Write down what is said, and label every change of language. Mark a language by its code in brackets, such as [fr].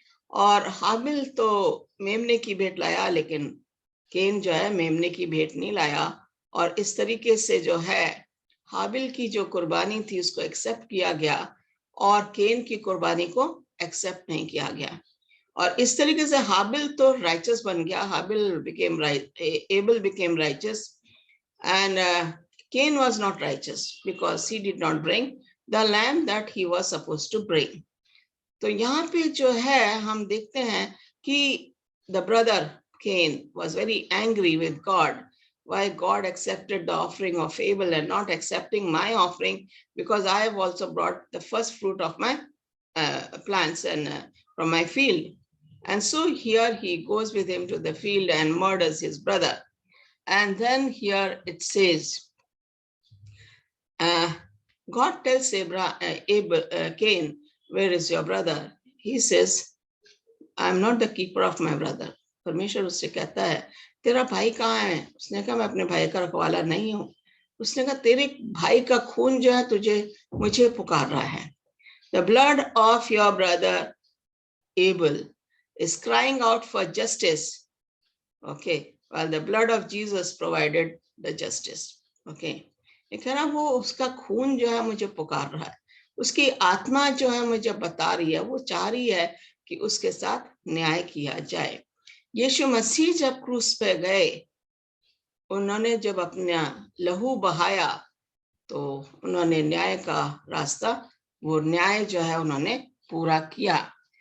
[hi] और हाबिल तो मेमने की भेंट लाया, लेकिन केन जो है मेमने की भेंट नहीं लाया, और इस तरीके से जो है हाबिल की जो कुर्बानी थी उसको एक्सेप्ट किया गया, और केन की कुर्बानी को एक्सेप्ट नहीं किया गया। और इस तरीके से हाबिल तो राइचस बन गया, [en] हाबिल became Abel became righteous, and Cain was not righteous because he did not bring the lamb that he was supposed to bring. [hi] तो यहाँ पे जो है हम देखते हैं कि [en] the brother Cain was very angry with God. Why God accepted the offering of Abel and not accepting my offering, because I have also brought the first fruit of my plants and from my field. And so here he goes with him to the field and murders his brother. And then here it says, God tells Cain, where is your brother? He says, I am not the keeper of my brother. [hi] परमेश्वर उससे कहता है, तेरा भाई कहाँ है? उसने कहा, मैं अपने भाई का रखवाला नहीं हूँ। उसने कहा, तेरे भाई का खून जो है मुझे पुकार रहा है। [en] The blood of your brother Abel is crying out for justice. Okay, while the blood of Jesus provided the justice. [hi] Okay. कह रहा वो उसका खून जो है मुझे पुकार रहा है, उसकी आत्मा जो है मुझे बता रही है, वो चाह रही है कि उसके साथ न्याय किया जाए। यीशु मसीह जब क्रूस पे गए, उन्होंने जब अपना लहू बहाया, तो उन्होंने न्याय का रास्ता, वो न्याय जो है उन्होंने पूरा किया।